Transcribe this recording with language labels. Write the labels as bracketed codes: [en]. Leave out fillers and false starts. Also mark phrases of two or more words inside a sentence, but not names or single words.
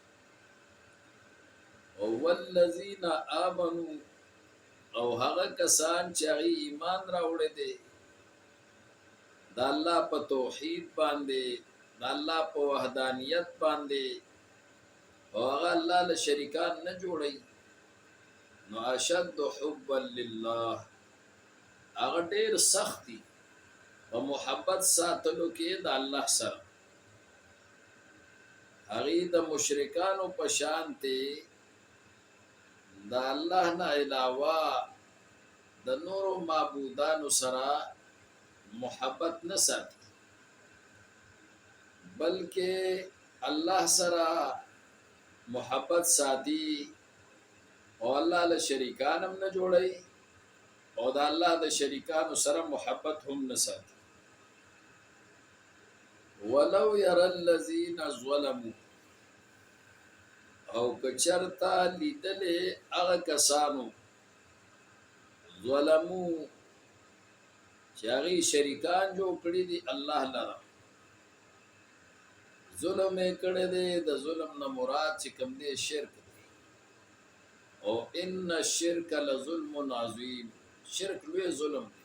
[ps] او [ar] والذین آمنو [ps] او هغه کسان چې هغې ایمان راوړی دی د الله په توحید باندې، د الله په وحدانیت باندې، او هغه الله له شریکان نه جوړوي، نو [ar] اشد حبا لله [ps] هغه ډېر سخت دي په محبت ساتلو کې د الله سره. هغې د مشرکانو په شانتې د الله نه علاوه د نورو معبودانو سره محبت نه ساتي، بلکې الله سره محبت ساتي او الله له شریکان هم نه جوړوي او د الله د شریکانو سره محبت هم نه ساتي. [ar] ولو يرى الذين ظلموا [ps] او کچرتا لیدلې هغه کسانو ظلمو چې هغې شریکان جوړ کړي دي الله لره، ظلم یې کړی دی، د ظلم نه مراد چې کوم دی شرک دی، او [ar] ان الشرک لظلم عظیم، [ps] شرک لوی ظلم دی.